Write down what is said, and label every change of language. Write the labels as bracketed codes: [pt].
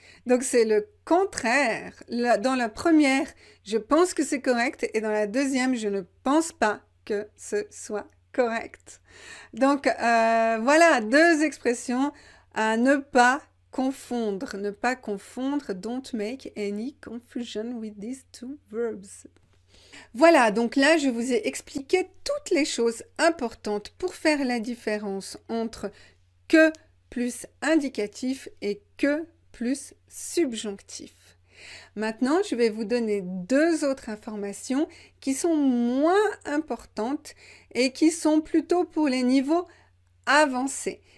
[fr] Donc c'est le contraire. Dans la première, je pense que c'est correct et dans la deuxième, je ne pense pas que ce soit correct. Donc voilà deux expressions à ne pas confondre. Ne pas confondre. [en] Don't make any confusion with these two verbs. [fr] Voilà, donc là, je vous ai expliqué toutes les choses importantes pour faire la différence entre que plus indicatif et que plus subjonctif. Maintenant, je vais vous donner deux autres informations qui sont moins importantes et qui sont plutôt pour les niveaux avancés.